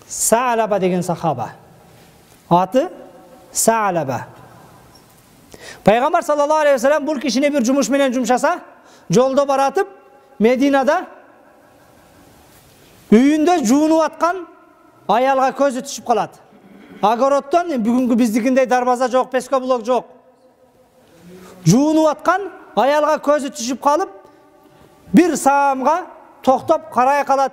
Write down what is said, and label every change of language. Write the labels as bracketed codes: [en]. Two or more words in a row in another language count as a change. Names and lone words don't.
[ky] Sa'laba деген сахаба. Аты Sa'laba. Пайғамбар [ar] صلى الله عليه وسلم [ky] бұл кишине bir жумуш менен жумшаса, жолдо баратып, Мединада үйүндө жуунуп аткан аялга көзү түшүп калат. Огороддон бүгүнкү биздикиндей дарбаза жок, пескоблок жок. Жуунуп аткан аялга көзү түшүп калып, bir саамга токтоп карай калат.